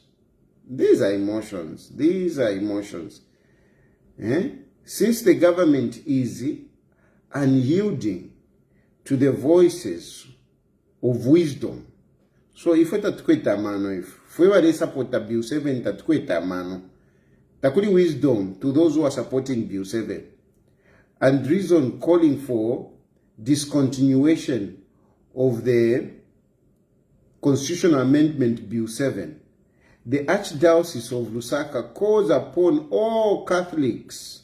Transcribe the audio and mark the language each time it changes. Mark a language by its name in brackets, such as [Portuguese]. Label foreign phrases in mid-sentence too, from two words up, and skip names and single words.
[English] These are emotions. These are emotions. Since the government is unyielding to the voices of wisdom, so if we [Bemba] tatukweta mano, [English] if we were support Bill 7, [Bemba] tatukweta mano, takuli [English] wisdom to those who are supporting Bill 7, and reason calling for discontinuation of the Constitutional Amendment Bill 7. The Archdiocese of Lusaka calls upon all Catholics.